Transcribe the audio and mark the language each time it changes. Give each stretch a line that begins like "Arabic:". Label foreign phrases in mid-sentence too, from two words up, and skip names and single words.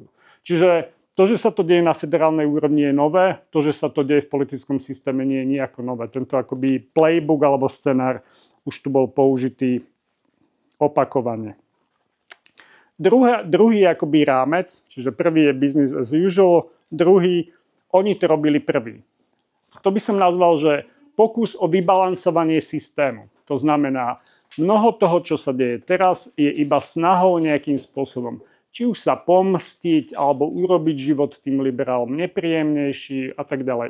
Slovak: Čiže to, že sa to deje na federálnej úrovni, je nové. To, že sa to deje v politickom systéme, nie je nejako nové. Tento akoby playbook alebo scenár už tu bol použitý opakovane. Druhý akoby rámec, čiže prvý je
English: business as usual,
Slovak: druhý, oni to robili prvý. To by som nazval, že pokus o vybalancovanie systému. To znamená, mnoho toho, čo sa deje teraz, je iba snahou nejakým spôsobom či už sa pomstiť, alebo urobiť život tým liberálom nepríjemnejší a tak ďalej.